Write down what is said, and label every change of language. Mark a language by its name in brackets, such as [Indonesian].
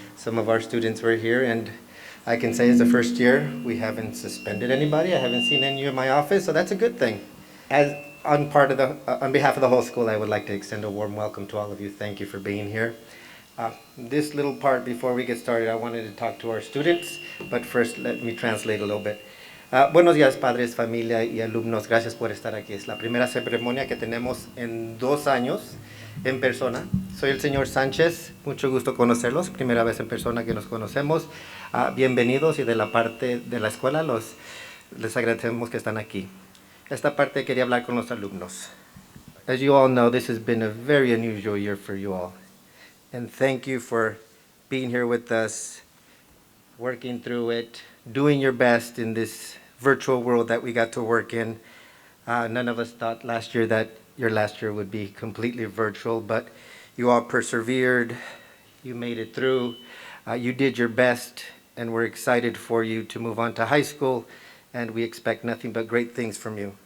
[English] Some of our students were here, and I can say it's the first year we haven't suspended anybody. I haven't seen any in my office, so that's a good thing. On behalf of the whole school, I would like to extend a warm welcome to all of you. Thank you for being here. This little part before we get started, I wanted to talk to our students, but first let me translate a little bit. [Spanish] Buenos días, padres, familia y alumnos. Gracias por estar aquí. Es la primera ceremonia que tenemos en 2 años en persona. Soy el señor Sánchez. Mucho gusto conocerlos. Primera vez en persona que nos conocemos. Bienvenidos, y de la parte de la escuela les agradecemos que están aquí. Esta parte quería hablar con los alumnos. [English] As you all know, this has been a very unusual year for you all. And thank you for being here with us, working through it, doing your best in this virtual world that we got to work in. None of us thought last year that your last year would be completely virtual, but you all persevered, you made it through, you did your best, and we're excited for you to move on to high school, and we expect nothing but great things from you.